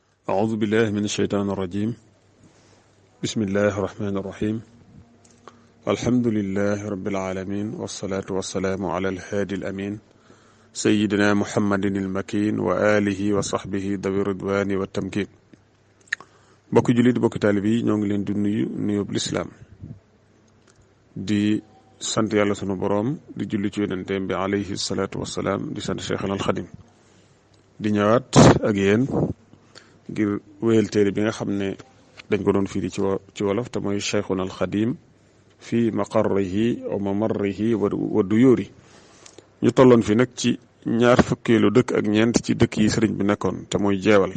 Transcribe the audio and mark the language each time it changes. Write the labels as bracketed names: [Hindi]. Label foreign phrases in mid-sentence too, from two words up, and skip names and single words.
[Arabic] أعوذ بالله من الشيطان الرجيم بسم الله الرحمن الرحيم الحمد لله رب العالمين والصلاة والسلام على الهادي الأمين سيدنا محمد المكين وآله وصحبه ذوي الرضوان والتمكين [Wolof] bokki jullit bokki taalib yi ñoo ngi leen di nuyu lislaam di sant yàlla sunu boroom di julli ci yonenteem bi [Arabic] عليه الصلاة والسلام [Wolof] di sant Cheikhul Xadim di ñëwaat ak yéen ngir wéyal téere bi nga xam ne dañ ko doon firi ci wolof te mooy Cheikhul Xadim [Arabic] في مقره وممره ودوره [Wolof] ñu tolloon fi nag ci ñaar fukkeelu dëkk ak ñeent ci dëkk yi sëriñ bi nekkoon te mooy jeewal